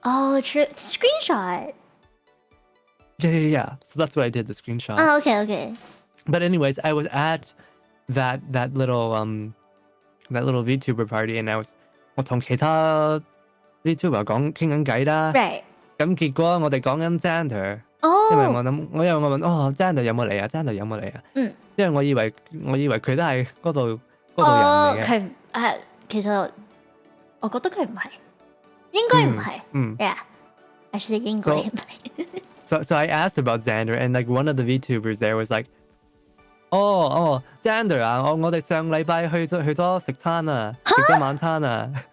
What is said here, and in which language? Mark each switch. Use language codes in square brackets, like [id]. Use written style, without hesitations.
[en] Oh, true. Screenshot. Yeah. So that's what I did, the screenshot. Oh, okay. But anyways, I was at that little VTuber party, and [yue] 我同其他 VTuber 傾緊偈啦。 [en] Right. [yue] 咁結果我哋講緊 Xander。因為我問Xander 有冇嚟啊？Xander 有冇嚟啊？因為我以為佢都係嗰度人嚟嘅。其實我覺得佢唔係，應該唔係。 [en] Yeah, I should say [yue] 應該唔係。 [en] So I asked about Xander, and like one of the VTubers there was like, [yue] Xander 啊，我哋上禮拜去咗食餐啊，食咗晚餐啊。